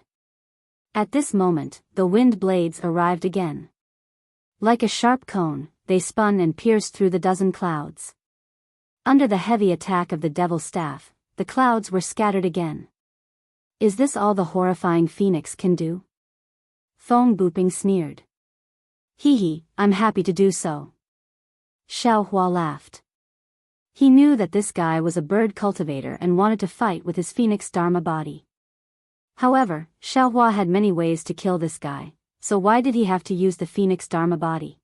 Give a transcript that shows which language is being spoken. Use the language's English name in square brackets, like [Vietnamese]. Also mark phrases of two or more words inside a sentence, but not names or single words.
[English] At this moment, the wind blades arrived again. Like a sharp cone, they spun and pierced through the dozen clouds. Under the heavy attack of the devil staff, the clouds were scattered again. Is this all the horrifying phoenix can do? Feng Buping sneered. Hee, I'm happy to do so. Xiao Hua laughed. He knew that this guy was a bird cultivator and wanted to fight with his phoenix dharma body. However, Xiao Hua had many ways to kill this guy, so why did he have to use the phoenix dharma body?